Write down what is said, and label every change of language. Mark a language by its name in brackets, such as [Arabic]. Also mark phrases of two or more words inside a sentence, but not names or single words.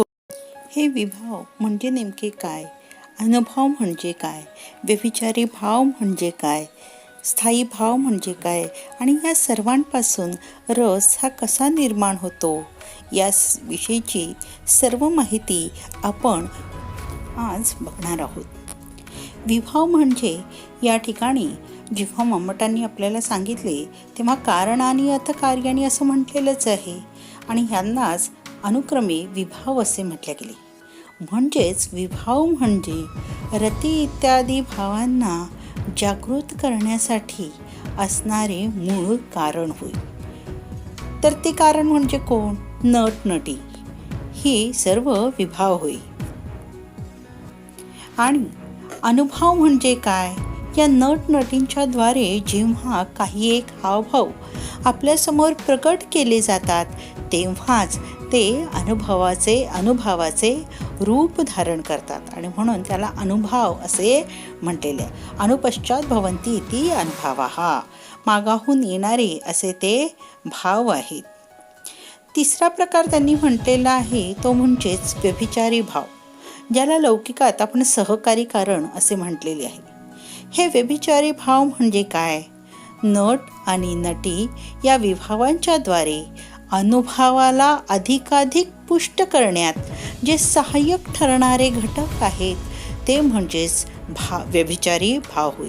[Marathi] हे विभाव म्हणजे नेमके काय, अनुभव म्हणजे काय, व्यभिचारी भाव म्हणजे काय, स्थायी भाव म्हणजे काय आणि या सर्वांपासून रस हा कसा निर्माण होतो या विषयीची सर्व माहिती आपण आज बघणार आहोत. विभाव म्हणजे या ठिकाणी जेव्हा मम्मटांनी आपल्याला सांगितले तेव्हा [Sanskrit] कारणानि अथ कार्याणि [Marathi] असं म्हटलेलंच आहे आणि ह्यांनाच अनुक्रमे विभाव असे म्हटले गेले. म्हणजेच विभाव म्हणजे रती इत्यादी भावांना जागृत करण्यासाठी असणारे मूळ कारण होय. तर ते कारण म्हणजे कोण? नट नटी ही सर्व विभाव होय. आणि अनुभव म्हणजे काय? या नट नटींच्या द्वारे जेव्हा काही एक हावभाव आपल्यासमोर प्रकट केले जातात तेव्हाच ते अनुभवाचे रूप धारण करतात आणि म्हणून त्याला अनुभव असे म्हटलेले. [Sanskrit] अनुपश्चात भवन्ति इति अनुभवः, [Marathi] मागाहून येणारे असे ते भाव आहेत. तिसरा प्रकार त्यांनी म्हटलेला आहे तो म्हणजेच व्यभिचारी भाव, ज्याला लौकिकात आपण सहकारी कारण असे म्हटलेले आहे. हे व्यभिचारी भाव म्हणजे काय? नट आणि नटी या विभावांच्या द्वारे अनुभवाला अधिकाधिक पुष्ट करण्यात जे सहाय्यक ठरणारे घटक आहेत ते म्हणजेच व्यभिचारी भाव होय.